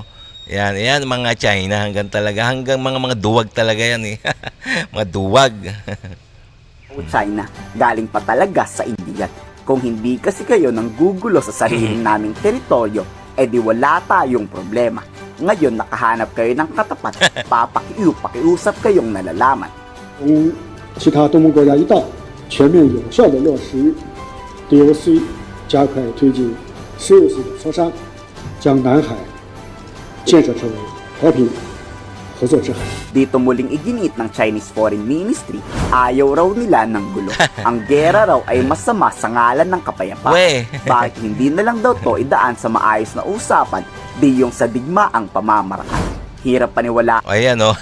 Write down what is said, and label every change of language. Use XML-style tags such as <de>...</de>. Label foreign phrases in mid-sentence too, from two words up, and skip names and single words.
<tl>Yan mga China hanggang mga duwag talaga yan mga duwag. China, galing pa talaga sa India. Kung hindi kasi kayo nang gugulo sa sarili naming teritoryo, edi wala tayong problema. Ngayon nakahanap kayo ng katapat, pakiusap kayong nalalaman.</tl> <zh>同其他东盟国家一道，全面有效地落实 DOC， 加快推进石油系的磋商，将南海建设成为和平合作之海。</zh> <tl>Dito muling iginit ng</tl> <en>Chinese Foreign Ministry,</en> <tl>ayaw raw nila ng gulo. Ang gera raw ay masama sa ngalan ng kapayapaan. We. Bakit hindi na lang daw to idaan sa maayos na usapan, di yung sa digmaang pamamaraan? Hirap paniwala. O, ayan, o.</tl>